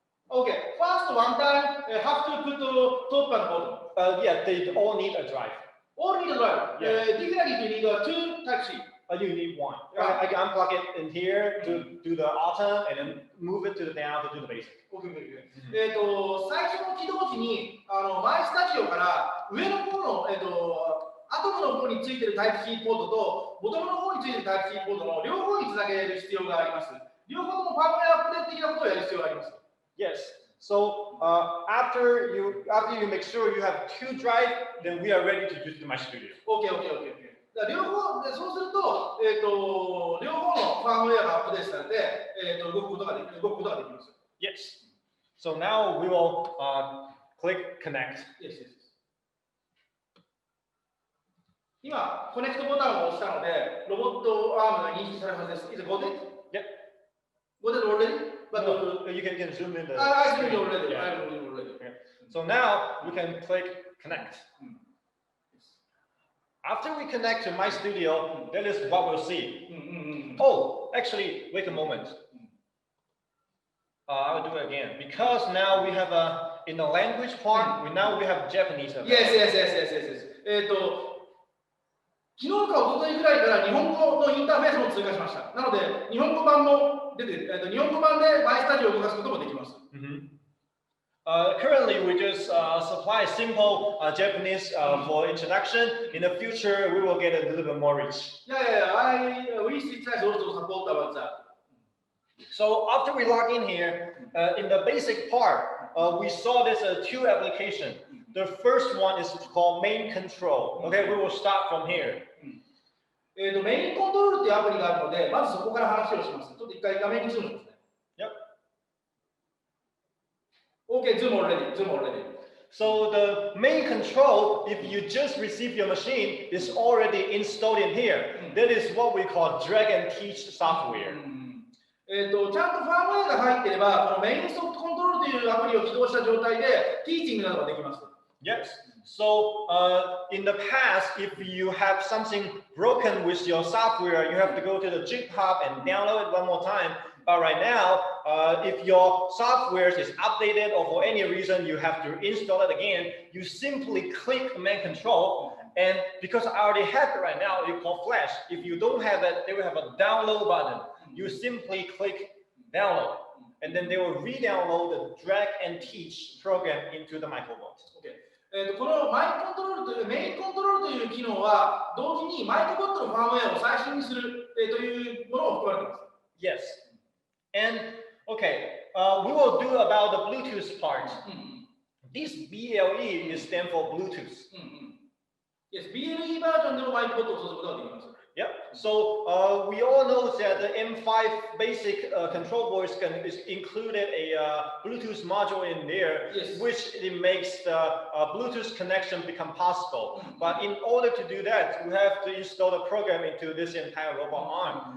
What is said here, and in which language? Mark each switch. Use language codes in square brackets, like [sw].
[en] Okay, first one time have to put the top and bottom. Yeah, they all need a drive. All need a drive. Yeah. Typically you need 2 Type-C. You need one. I can unplug it in here to do the atom and then move it to the down to do the basic. Okay. [ja] 最初の起動時にマイスタジオから上の方のアトムの方についてる Type-C ポートとボトムの方についてる Type-C ポートの両方につなげる必要があります。両方ともファームウェアアップデート的なことをやる必要があります。 [en] Yes. So after you make sure you have 2 drive, then we are ready to use my studio. Okay. [ja] 両方そうすると両方のファームウェアがアップデートされて動くことができます。 [en] Yes. So now we will click connect. Yes. [ja] 今コネクトボタンを押したのでロボットアームが認識されるはずです。 [en] Is it got it? Yep. Got it already? But no, you can zoom in. I zoom in already. Yeah. I zoom in already. Okay. So now we can click connect. After we connect to my studio, that is what we'll see. Oh, actually, wait a moment. I'll do it again because now we have in the language part. We have Japanese. Yes. [ja] 昨日か一昨日ぐらいから日本語のインターフェースも追加しました。なので日本語版も出て、日本語版でマイスタジオを動かすこともできます。 [en] Currently, we just supply simple Japanese for introduction. In the future, we will get a little bit more rich. Yeah. We also support about that. So after we log in here, in the basic part, we saw this 2 applications. The first one is called main control. Okay, we will start from here. [ja] メインコントロールっていうアプリがあるので、まずそこから話をします。ちょっと一回画面にズームしますね。 [en] Yep. Okay, zoom already. So the main control, if you just receive your machine, is already installed in here. That is what we call drag and teach software. [ja] ちゃんとファームウェアが入っていれば、このメインソフトコントロールというアプリを起動した状態で、ティーチングなどができます。 [en] Yes. So in the past, if you have something broken with your software, you have to go to the GitHub and download it one more time. But right now, if your software is updated or for any reason you have to install it again, you simply click command control. And because I already have it right now, it's called Flash. If you don't have it, they will have a download button. You simply click download, and then they will re-download the drag and teach program into the Microbot. Okay. [ja] このマインコントロールというメインコントロールという機能は同時にマイクロボットのファームウェアを最新にするというものを含まれています。 [en] Yes. And okay, we will do about the Bluetooth part. This BLE is stand for Bluetooth. [ja] Yes, BLE バージョンでもマイクロボットを操作することができます。 [en] Yeah. So we all know that the M5 basic control board is included a Bluetooth module in there, Yes. which it makes the Bluetooth connection become possible. But in order to do that, you have to install the program into this entire robot arm.